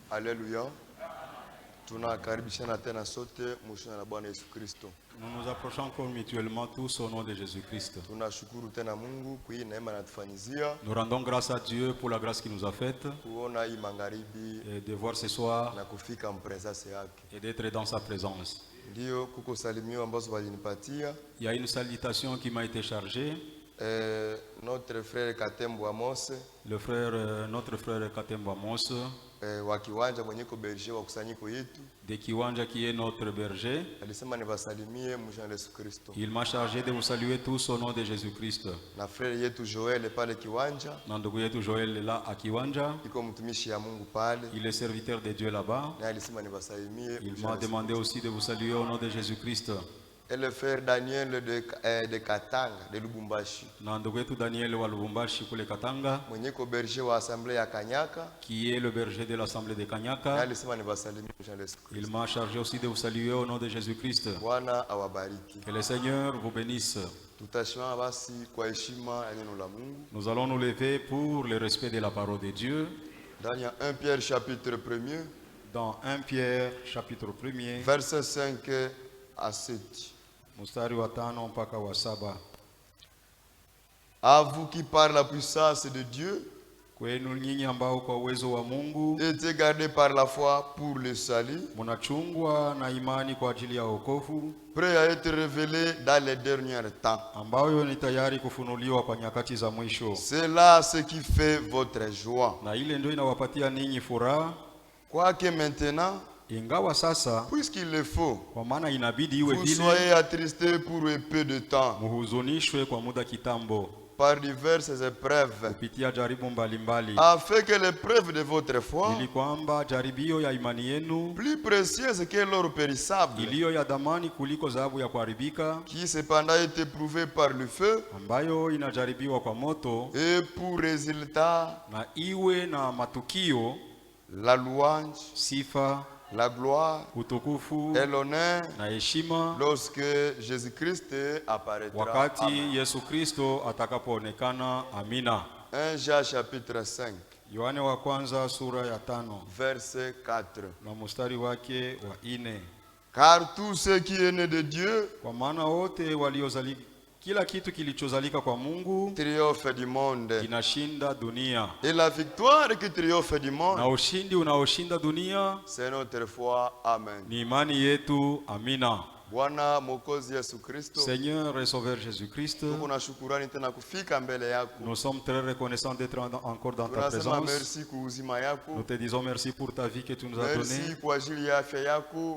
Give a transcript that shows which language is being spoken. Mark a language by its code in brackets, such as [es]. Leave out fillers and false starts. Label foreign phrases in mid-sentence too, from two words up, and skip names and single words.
[fr] Alléluia. [sw] Tunakaribishana tena sote mshina na Bwana Yesu Kristo. [fr] Nous nous approchons encore mutuellement tous au nom de Jésus-Christ. [sw] Tunashukuru tena Mungu kwa hii neema anatufanyizia. [fr] Nous rendons grâce à Dieu pour la grâce qu'il nous a faite [sw] Kuona hii magharibi [fr] et de voir ce soir [sw] na kufika mpresence yake. [fr] et d'être dans sa présence. [sw] Ndio kuko salimio ambazo walinipatia. [fr] Il y a une salutation qui m'a été chargée. Notre frère Katembo Amos, Notre frère Katembo Amos, [sw] wa kiwanja mwenye ko berger wa kusanyiko yetu, [fr] de Kiwanja qui est notre berger. [sw] alisema niwasalimie mjana Yesu Kristo. [fr] Il m'a chargé de vous saluer tous au nom de Jésus-Christ. [sw] Na frère yetu Joel pale kiwanja, Na ndugu yetu Joel [fr] là à Kiwanja, [sw] iko mtumishi ya Mungu pale, [fr] il est serviteur de Dieu là-bas. [sw] na alisema niwasalimie. [fr] Il m'a demandé aussi de vous saluer au nom de Jésus-Christ. Et le frère Daniel de Katanga de Lubumbashi, [sw] Na ndugu yetu Daniel wa Lubumbashi kule Katanga, mwenye ko berger wa assemblée ya Kanyaka, [fr] qui est le berger de l'Assemblée de [sw] na Kanyaka. alisema niwasalimie mjana Yesu Kristo. [fr] Il m'a chargé aussi de vous saluer au nom de Jésus-Christ. [sw] Bwana awabariki. [fr] Que le Seigneur vous bénisse. [sw] Tutashimama basi kwa heshima ya neno la Mungu. [fr] Nous allons nous lever pour le respect de la parole de Dieu. Dans 1 Pierre chapitre 1er, Dans 1 Pierre chapitre 1er, verset 5 à 7. [sw] mstari wa 5 mpaka wa 7. [fr] À vous qui par la puissance de Dieu [sw] Kwenu nyinyi ambao kwa uwezo wa Mungu [fr] étaient gardés par la foi pour le salut, [sw] mnachungwa na imani kwa ajili ya wokovu, [fr] prêts à être révélés dans les derniers temps. [sw] ambayo ni tayari kufunuliwa kwa nyakati za mwisho. [fr] C'est là ce qui fait votre joie. [sw] Na ile ndio inawapatia ninyi furaha, [fr] Quoique maintenant, [sw] ingawa sasa, [fr] puisqu'il le faut, [sw] kwa maana inabidi iwe [fr] vous [sw] vile, [fr] soyez attristés pour un peu de temps [sw] muhuzunishwe kwa muda kitambo [fr] par diverses épreuves, [sw] kupitia jaribu mbalimbali, [fr] afin que l'épreuve de votre foi, [sw] ili kwamba jaribio ya imani yenu [fr] plus précieuse que l'or périssable, [sw] iliyo ya dhamani kuliko dhahabu ya kuharibika, [fr] qui cependant est éprouvée par le feu, [sw] ambayo inajaribiwa kwa moto, [fr] et pour résultat [sw] na iwe na matukio, [fr] la louange, [sw] sifa, [fr] la gloire [sw] utukufu [fr] et l'honneur [sw] na heshima [fr] lorsque Jésus-Christ apparaîtra. [sw] wakati Amen. Yesu Kristo atakapoonekana. Amina. [fr] 1 Jean chapitre 5, [sw] Yohane wa kwanza sura ya 5 [fr] verset 4. [sw] na mstari wake wa 4. [fr] Car tout ce qui est né de Dieu [sw] Kwa maana wote waliozalika, kila kitu kilichozalika kwa Mungu [fr] triomphe du monde. [sw] kinashinda dunia, [fr] Et la victoire qui triomphe du [sw] na [fr] monde, [sw] ushindi unaoshinda dunia [fr] c'est notre foi. Amen. [sw] ni imani yetu. Amina. Bwana Mwokozi Yesu Kristo, [fr] Seigneur et Sauveur Jésus-Christ, [sw] tuko na shukurani tena kufika mbele yako. [fr] nous sommes très reconnaissants d'être encore dans ta [sw] Tunasema [fr] présence. [sw] merci kwa uzima yako. [fr] Nous te disons merci pour ta vie que tu nous as donnée. [sw] Merci kwa ajili ya afya yako.